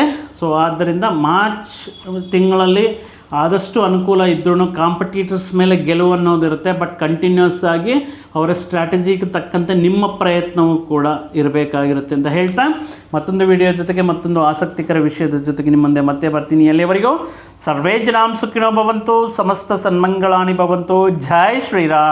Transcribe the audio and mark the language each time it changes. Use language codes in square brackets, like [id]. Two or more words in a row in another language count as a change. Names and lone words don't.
[kn] ಸೊ ಆದ್ದರಿಂದ ಮಾರ್ಚ್ ತಿಂಗಳಲ್ಲಿ ಆದಷ್ಟು ಅನುಕೂಲ ಇದ್ರೂ ಕಾಂಪಿಟೀಟರ್ಸ್ ಮೇಲೆ ಗೆಲುವು ಅನ್ನೋದಿರುತ್ತೆ. [en] but continuous [kn] ಆಗಿ ಅವರ ಸ್ಟ್ರಾಟಜಿಗೆ ತಕ್ಕಂತೆ ನಿಮ್ಮ ಪ್ರಯತ್ನವೂ ಕೂಡ ಇರಬೇಕಾಗಿರುತ್ತೆ ಅಂತ ಹೇಳ್ತಾ, ಮತ್ತೊಂದು ವಿಡಿಯೋ ಜೊತೆಗೆ ಮತ್ತೊಂದು ಆಸಕ್ತಿಕರ ವಿಷಯದ ಜೊತೆಗೆ ನಿಮ್ಮ ಮುಂದೆ ಮತ್ತೆ ಬರ್ತೀನಿ. [sa] ಎಲ್ಲಿವರೆಗೂ ಸರ್ವೇ ಜನಾಂ ಸುಖಿನೋ ಭವಂತು, ಸಮಸ್ತ ಸನ್ಮಂಗಳಾನಿ ಭವಂತು. [kn] ಜೈ ಶ್ರೀರಾಮ್.